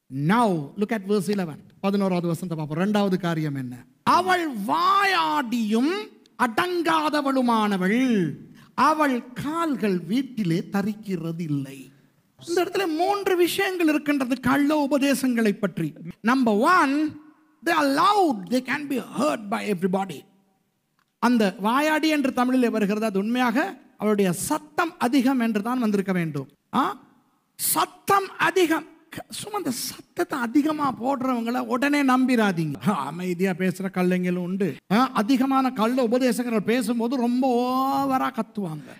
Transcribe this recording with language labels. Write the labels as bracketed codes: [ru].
[en] Now look at verse 11. [ta] 11வது வசனத்தை பார்ப்போம். இரண்டாவது காரியம் என்ன? அவள் வாயாடியும் அடங்காதவளுமானவள், அவள் கால்கள் வீட்டிலே தரிக்கிறது இல்லை. இந்த இடத்துல 3 விஷயங்கள் இருக்கின்றது கள்ள உபதேசங்களை பற்றி. [en] Number 1, they are loud, they can be heard by everybody. [ta] அந்த வாயாடி என்று தமிழில் வருகிறது, அது உண்மையாக அவருடைய சத்தம் அதிகம் என்று தான் வந்திருக்க வேண்டும். சத்தம் அதிகம். சும்மா அந்த சத்தத்தை அதிகமா போடுறவங்களை உடனே நம்பிராதீங்க. அமைதியா பேசுற கல்லைங்களும் உண்டு. அதிகமான கள்ள உபதேசங்கள் பேசும்போது ரொம்ப ஓவரா கத்துவாங்க.